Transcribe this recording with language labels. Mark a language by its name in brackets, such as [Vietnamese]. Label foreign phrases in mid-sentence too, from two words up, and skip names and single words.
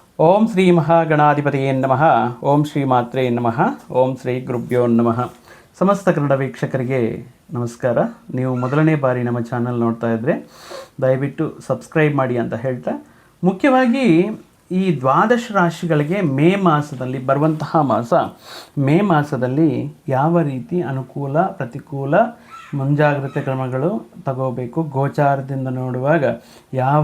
[Sanskrit] ಓಂ ಶ್ರೀ ಮಹಾಗಣಾಧಿಪತಿಯೇ ನಮಃ. ಓಂ ಶ್ರೀ ಮಾತ್ರೇ ನಮಃ. ಓಂ ಶ್ರೀ ಗುರುಭ್ಯೋ ನಮಃ. [Kannada] ಸಮಸ್ತ ಕನ್ನಡ ವೀಕ್ಷಕರಿಗೆ ನಮಸ್ಕಾರ. ನೀವು ಮೊದಲನೇ ಬಾರಿ ನಮ್ಮ ಚಾನಲ್ ನೋಡ್ತಾ ಇದ್ದರೆ ದಯವಿಟ್ಟು ಸಬ್ಸ್ಕ್ರೈಬ್ ಮಾಡಿ ಅಂತ ಹೇಳ್ತಾ, ಮುಖ್ಯವಾಗಿ ಈ ದ್ವಾದಶ ರಾಶಿಗಳಿಗೆ ಮೇ ಮಾಸದಲ್ಲಿ ಬರುವಂತಹ ಮೇ ಮಾಸದಲ್ಲಿ ಯಾವ ರೀತಿ ಅನುಕೂಲ ಪ್ರತಿಕೂಲ ಮುಂಜಾಗ್ರತೆ ಕ್ರಮಗಳು ತಗೋಬೇಕು, ಗೋಚಾರದಿಂದ ನೋಡುವಾಗ ಯಾವ